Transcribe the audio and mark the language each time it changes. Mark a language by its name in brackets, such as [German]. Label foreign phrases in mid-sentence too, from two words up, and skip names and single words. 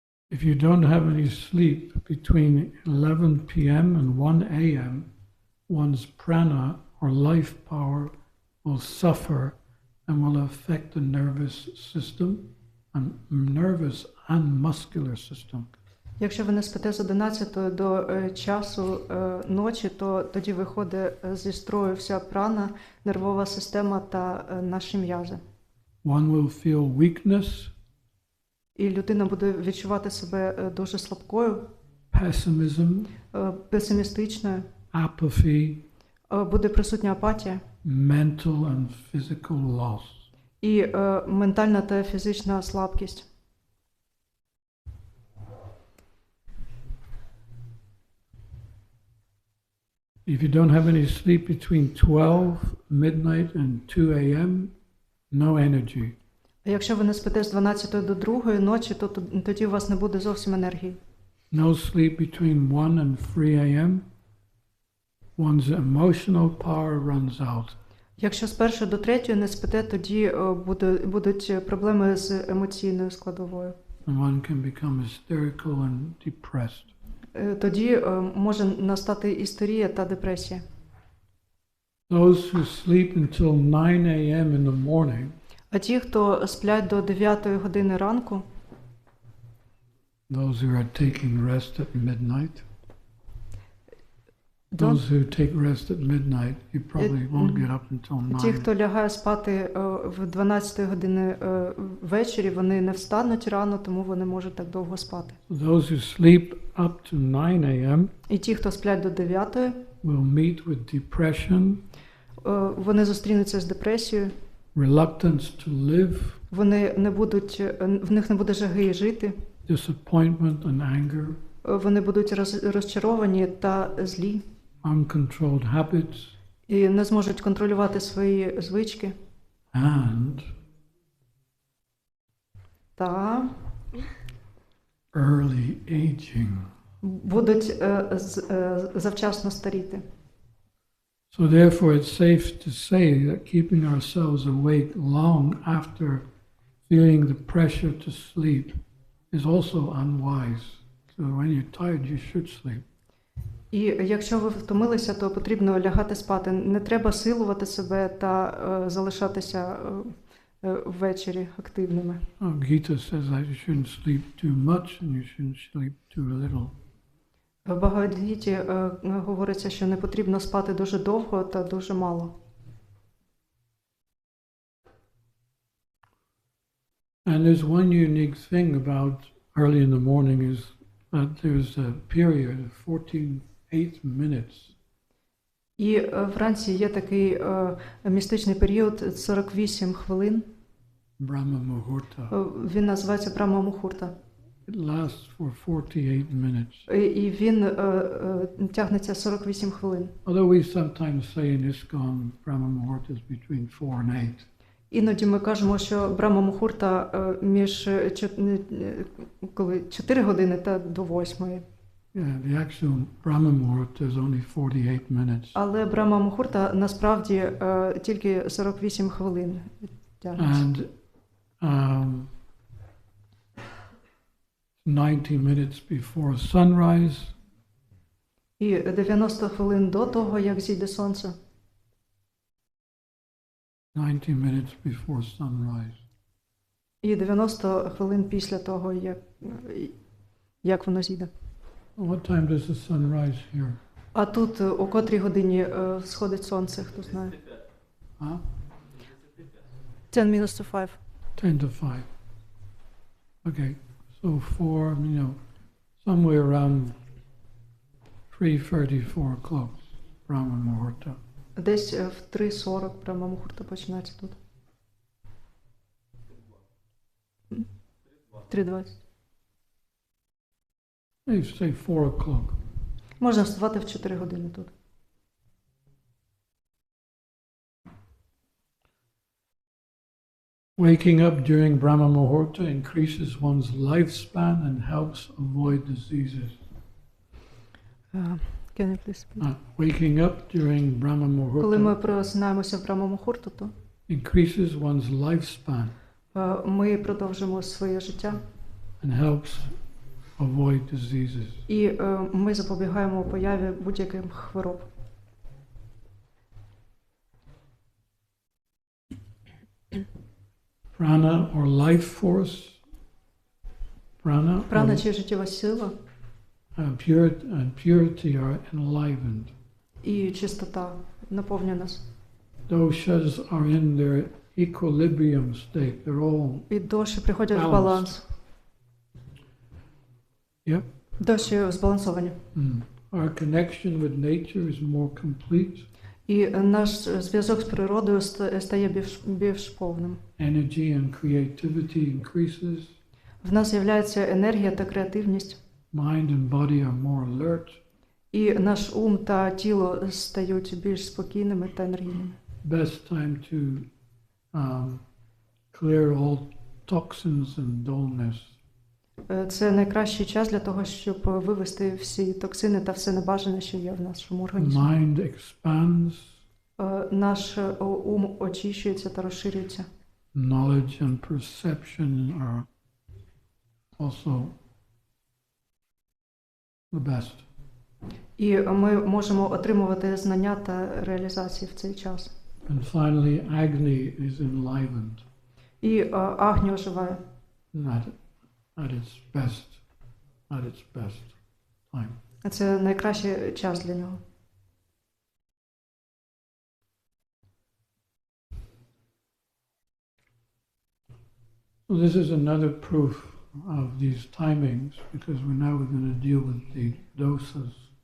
[English] If you don't have any sleep between 11 p.m. and 1 a.m., one's prana or life power will suffer and will affect the nervous and muscular system. [Ukrainian] Якщо ви не спите з 11 до часу ночі, то тоді виходить зі строю вся прана, нервова система та наші м'язи. [English] One will feel weakness, [Ukrainian] І людина буде відчувати себе дуже слабкою, [English] pessimism, [Ukrainian] песимістичною, [English] apathy, [Ukrainian] буде присутня апатія [English] mental and physical loss. [Ukrainian] і ментальна та фізична слабкість. [English] If you don't have any sleep between 12 midnight and 2 a.m., no energy. [Ukrainian] А якщо ви не спите з 12 до 2 ночі, то тоді у вас не буде зовсім енергії. [English] No sleep between 1 and 3 a.m., one's emotional power runs out. [Ukrainian] Якщо з 1 до 3 не спите, тоді будуть проблеми з емоційною складовою. [English] And one can become hysterical and depressed. [Ukrainian] Тоді може настати істерія та депресія. [English] Those who sleep until 9 a.m. in the morning, [Ukrainian] А ті, хто сплять до 9 години ранку, [English] those who are taking rest at midnight, those who take rest at midnight, you probably won't get up until 9. [Ukrainian] Ті, хто лягає спати в 12 години ввечері, вони не встануть рано, тому вони можуть так довго спати. [English] Those who sleep up to 9 a.m. [Ukrainian] І ті, хто сплять до 9, [English] will meet with depression, [Ukrainian] вони зустрінуться з депресією, [English] reluctance to live, [Ukrainian] в них не буде жаги жити, [English] disappointment and anger, [Ukrainian] вони будуть розчаровані та злі, [English] uncontrolled habits, [Ukrainian] і не зможуть контролювати свої звички. [English] and [Ukrainian] Та [English] early aging. [Ukrainian] будуть завчасно старіти. [English] So therefore it's safe to say that keeping ourselves awake long after feeling the pressure to sleep is also unwise. So when you're tired, you should sleep. [Ukrainian] І якщо ви втомилися, то потрібно лягати спати. Не треба силувати себе та залишатися ввечері активними. [English] Gita says that you shouldn't sleep too much and you shouldn't sleep too little. [Ukrainian] В Бхагавад-гіті говориться, що не потрібно спати дуже довго та дуже мало. [English] And there's one unique thing about early in the morning is that there's a period of 8 minutes. [Ukrainian] І вранці є такий містичний період 48 хвилин. [English] Brahma Muhurta. [Ukrainian] Він називається Брахма Мухурта. [English] It lasts for 48 minutes. [Ukrainian] І він тягнеться 48 хвилин. [English] Although we sometimes say in ISKCON, Brahma Muhurta is between 4 and 8. [Ukrainian] Іноді ми кажемо, що Брахма Мухурта між 4 години та до 8. [English] Yeah, the actual Brahma Muhurta is only 48 minutes. [Ukrainian] Але Брахма Мухурта насправді тільки 48 хвилин тягнеться. [English] And 90 minutes before sunrise. [Ukrainian] І 90 хвилин до того, як зійде сонце. [English] 90 minutes before sunrise. [Ukrainian] І 90 хвилин після того, як воно зійде. [English] What time does the sun rise here? [Ukrainian] А тут о котрій годині сходить сонце, хто знає? [English] Huh? 10 minutes to 5. 10 to 5. Okay, so 4, somewhere around 3:30, 4 o'clock, Brahma Muhurta. [Ukrainian] Десь в 3:40 Брахма Мухурта починається тут. [English] 3:20. Maybe say 4 o'clock. [Ukrainian] Можна вставати в 4 години тут. [English] Waking up during Brahma Muhurta increases one's lifespan and helps avoid diseases. Can you please repeat? Waking up during Brahma [Ukrainian] Коли ми [English] Muhurta [Ukrainian] просинаємося в Брахма Мухурту, то [English] increases one's lifespan [Ukrainian] ми продовжимо своє життя [English] and helps avoid diseases. [Ukrainian] І ми запобігаємо появі будь-яких хвороб. [English] Prana or life force. Prana [Ukrainian] Прана [English] or [Ukrainian] чи життєва сила [English] purity are enlivened. [Ukrainian] і чистота наповнює нас. [English] Doshas are in their equilibrium state. They're all [Ukrainian] І доші приходять в [English] Balance. [Ukrainian] баланс. [English] Yep. [Ukrainian] Доші збалансовані. [English] Our connection with nature is more complete. [Ukrainian] І наш зв'язок з природою стає більш повним. [English] Energy and creativity increases. [Ukrainian] В нас з'являється енергія та креативність. [English] Mind and body are more alert. [Ukrainian] І наш ум та тіло стають більш спокійними та енергійними. [English] Best time to clear all toxins and dullness. [Ukrainian] Це найкращий час для того, щоб вивести всі токсини та все небажане, що є в нашому організмі. [English] Mind expands. [Ukrainian] Наш ум очищується та розширюється. [English] Knowledge and perception are also the best. [Ukrainian] І ми можемо отримувати знання та реалізації в цей час. [English] And finally, Agni is enlivened [Ukrainian] І Агні оживає [English] at its best time. [Ukrainian] Це найкращий час для нього. [English] So this is another proof of these timings, because now we're going to deal with the dosas.